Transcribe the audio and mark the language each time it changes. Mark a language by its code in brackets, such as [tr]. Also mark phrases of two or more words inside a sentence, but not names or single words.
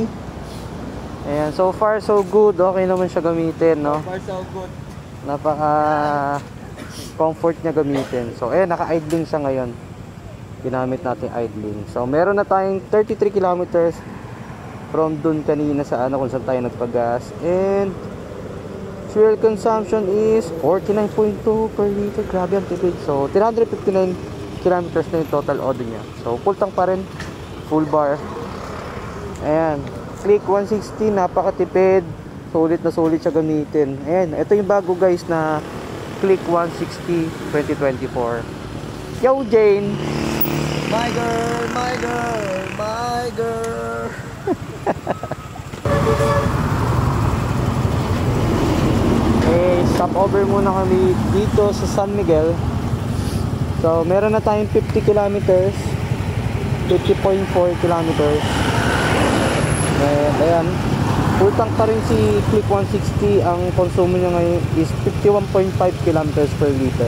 [en] Ayan, so far so good. [tl] Okay naman siya gamitin [en] So far so good. [tl] Napaka comfort niya gamitin. So ayan, naka-idling siya ngayon. Ginamit natin idling. So meron na tayong 33 kilometers from dun kanina sa kung saan tayo nagpagas. [en] And fuel consumption is 49.2 per liter. [tl] Grabe ang tipid. So 359 kilometers na yung [en] total odo [tl] niya. [en] So full tank [tl] pa rin. [en] Full bar. Ayan. [tl] Click 160, napakatipid. Sulit na sulit siya gamitin. Ayan, ito yung bago guys na Click 160 2024. [en] Yo Jane! My girl, my girl, my girl. Stop over [tl] muna kami dito sa San Miguel. So meron na tayong 50 kilometers, 50.4 kilometers. Ayan, full tank pa rin si Click 160. Ang konsumo niya ngayon is 51.5 [en] kilometers per liter.